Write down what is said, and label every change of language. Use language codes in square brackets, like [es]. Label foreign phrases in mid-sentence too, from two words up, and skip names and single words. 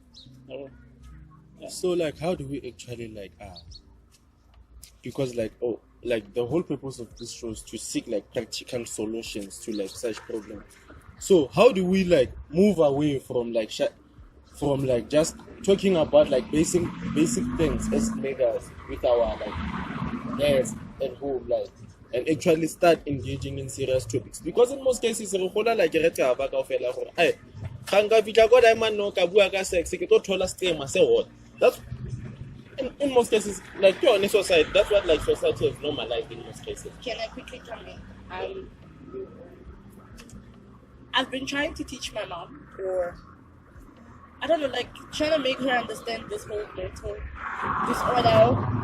[en] So like how do we actually like because like like the whole purpose of this show is to seek like practical solutions to like such problems. So how do we like move away from like from like just talking about like basic things as niggas with our like dads at home, like, and actually start engaging in serious topics? Because in most cases [nso] re gola like re tla ba ka fela gore ai khanga fitla go diamond no ka bua ka sex ke to thola stigma se what. [en] That's in most cases, like you're in a society, that's what like society has normalized in most cases. Can I quickly come in? I've been trying to teach my mom, or I don't know, like trying to make her understand this whole mental disorder.